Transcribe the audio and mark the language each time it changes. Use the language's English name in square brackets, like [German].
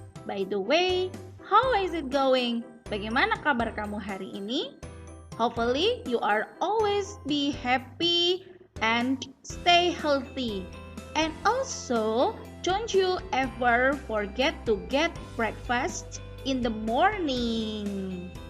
[English] By the way, how is it going? [Indonesian] Bagaimana kabar kamu hari ini? [English] Hopefully, you are always be happy and stay healthy. And also, don't you ever forget to get breakfast in the morning.